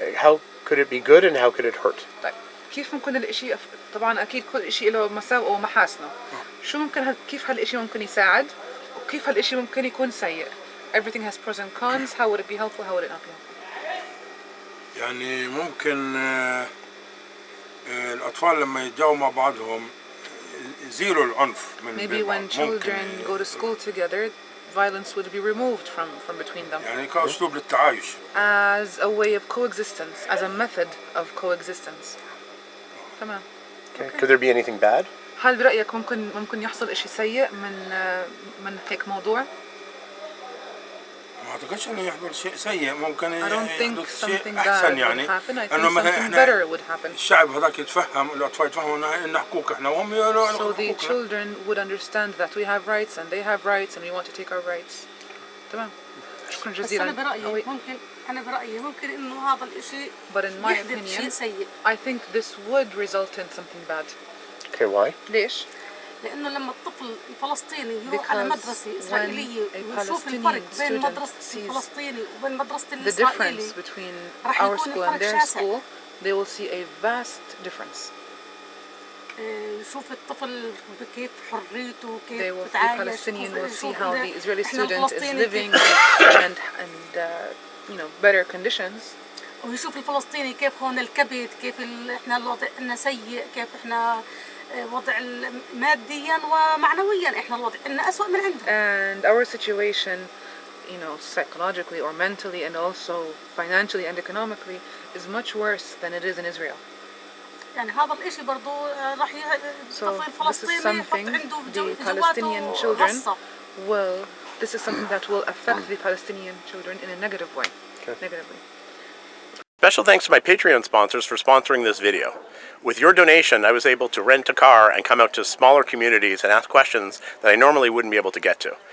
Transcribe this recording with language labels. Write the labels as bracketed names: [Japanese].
[English] How could it be good and how could it hurt? [Arabic] طيب كيف ممكن الاشي طبعا اكيد كل اشي له مساوئه ومحاسنه. شو ممكن كيف هالاشي ممكن يساعد وكيف هالاشي ممكن يكون سيء. [English] Everything has pros and cons. How would it be helpful? How would it not be helpful? [Arabic] يعني ممكن الأطفال لما يتجاوبوا مع بعضهم يزيلوا العنف من [English] Maybe when children go to school together, violence would be removed from between them. [Arabic] يعني كأسلوب للتعايش. [English] As a way of coexistence, as a method of coexistence. [Arabic] تمام. [English] Okay. Could there be anything bad? [Arabic] هل برأيك ممكن يحصل إشي سيء من هيك موضوع؟ ما أعتقدش إنه يحصل شيء سيء ممكن يحدث شيء أحسن يعني إنه مثلا الشعب هذاك يتفهم الأطفال يتفهموا إن حقوق إحنا وهم يقولوا [English] So the children would understand that we have rights and they have rights and we want to take our rights. [Arabic] تمام. شكرا جزيلا. بس أنا برأيي ممكن إنه هذا الإشي [English] But in my opinion, I think this would result in something bad. Okay, why? [Arabic] ليش؟ لأنه لما الطفل الفلسطيني يروح على مدرسة إسرائيلية ويشوف الفرق بين مدرسة الفلسطيني وبين مدرسة الإسرائيلي [English] the difference between our school and their school, they will see a vast difference. [Arabic] يشوف الطفل كيف حريته كيف [English] The [Arabic] بتعايش. [English] Palestinian will see how the Israeli student is living and better conditions. [Arabic] ويشوف الفلسطيني كيف هون الكبت كيف إحنا الوضع إحنا سيء كيف إحنا وضع ماديا ومعنويا إحنا الوضع إحنا أسوأ من عندهم. [English] And our situation, psychologically or mentally and also financially and economically is much worse than it is in Israel. [Arabic] يعني هذا الإشي برضو راح الطفل الفلسطيني يحط عنده [English] the Palestinian children [Arabic] غصة. [English] This is something that will affect the Palestinian children in a negative way. Negatively. Special thanks to my Patreon sponsors for sponsoring this video. With your donation, I was able to rent a car and come out to smaller communities and ask questions that I normally wouldn't be able to get to.